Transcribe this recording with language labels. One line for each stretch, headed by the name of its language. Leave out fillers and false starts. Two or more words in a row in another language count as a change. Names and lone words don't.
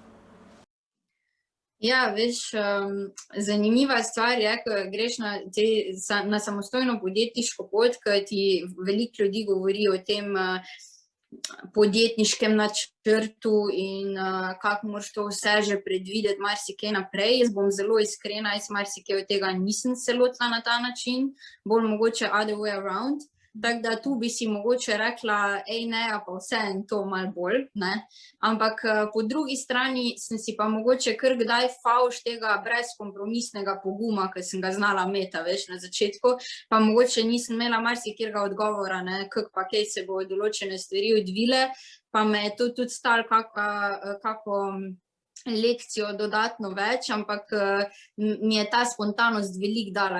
Slovenian: Ja, veš, zanimiva stvar je, ko greš na samostojno podjetniško pot, ko ti veliko ljudi govori o tem podjetniškem načrtu in kako moraš to vse že predvideti, marsikaj naprej. Jaz bom zelo iskrena, jaz marsikaj od tega nisem se lotila na ta način, bolj mogoče
English: other way around.
Slovenian: Tako da tu bi si mogoče rekla, ne, pa vse in to malo bolj, ne. Ampak po drugi strani sem si pa mogoče kar kdaj favš tega brezkompromisnega poguma, ki sem ga znala imeti, veš, na začetku, pa mogoče nisem imela marsikjerga odgovora, ne, kako pa kaj se bo določene stvari odvile, pa me je to tudi stalo kako lekcijo dodatno več, ampak mi je ta spontanost veliko dala.